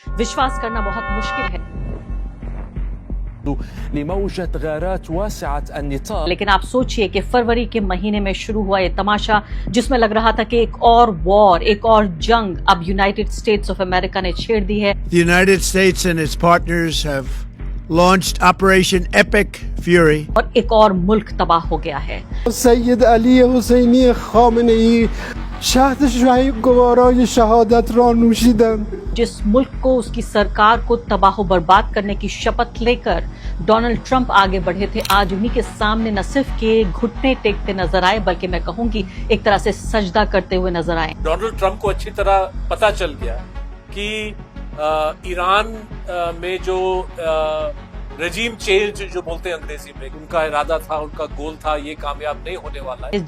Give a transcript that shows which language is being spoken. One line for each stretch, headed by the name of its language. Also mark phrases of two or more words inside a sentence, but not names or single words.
Hindi: विश्वास करना बहुत मुश्किल है।
Arabic: لموجة غارات واسعة النطاق।
Hindi: लेकिन आप सोचिए कि फरवरी के महीने में शुरू हुआ ये तमाशा, जिसमें लग रहा था कि एक और वॉर, एक और जंग अब यूनाइटेड स्टेट्स ऑफ अमेरिका ने छेड़ दी है।
English: The United States and its partners have launched Operation Epic Fury.
Hindi: और एक और मुल्क तबाह हो गया है।
Persian: سید علی حسینی خامنه ای شهد شهید گوارای شهادت را نوشیدند.
Hindi: जिस मुल्क को, उसकी सरकार को तबाह बर्बाद करने की शपथ लेकर डोनाल्ड ट्रंप आगे बढ़े थे, आज उन्हीं के सामने न सिर्फ के घुटने टेकते नजर आए, बल्कि मैं कहूंगी एक तरह से सजदा करते हुए नजर आए। डोनाल्ड ट्रंप को अच्छी तरह पता चल गया कि ईरान में जो
English: regime change
Hindi: जो बोलते हैं अंग्रेजी में, उनका इरादा था, उनका गोल था, ये कामयाब नहीं होने वाला है।